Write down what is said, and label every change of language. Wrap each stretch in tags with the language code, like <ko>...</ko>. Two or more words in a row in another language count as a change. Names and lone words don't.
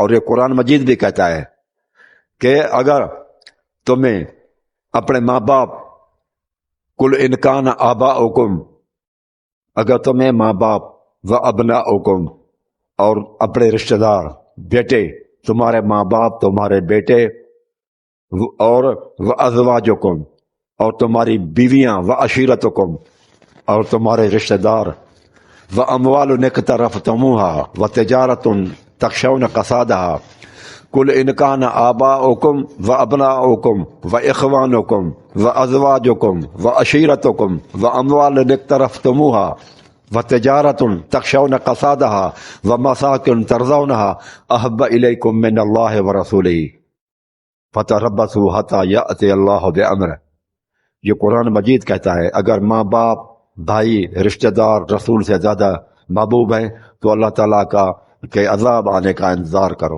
<ur>اور یہ قرآن مجید بھی کہتا ہے کہ اگر تمہیں اپنے ماں باپ</ur> <ar>کل انکان آباؤکم،</ar> <ur>اگر تمہیں ماں باپ</ur> <ar>و ابناؤکم</ar> <ur>اور اپنے رشتہ دار بیٹے، تمہارے ماں باپ تمہارے بیٹے، اور</ur> <ar>و ازواجکم</ar> <ur>اور تمہاری بیویاں،</ur> <ar>و عشیرتکم</ar> <ur>اور تمہارے رشتہ دار،</ur> <ar>و اموال اقترفتموها و تجارت تخشون کسادها کل انکان آباؤکم و ابناؤکم و اخوانکم و ازواجکم و عشیرتکم و اموال اقترفتموها و تجارت تخشون کسادها و مساکن ترضونها احب الیکم من اللہ و رسولہ فتربصوا حتی یأتی اللہ بامرہ۔</ar> <ur>یہ قرآن مجید کہتا ہے اگر ماں باپ، بھائی، رشتہ دار رسول سے زیادہ محبوب ہیں تو اللہ تعالیٰ کا کہ عذاب آنے کا انتظار کرو۔</ur>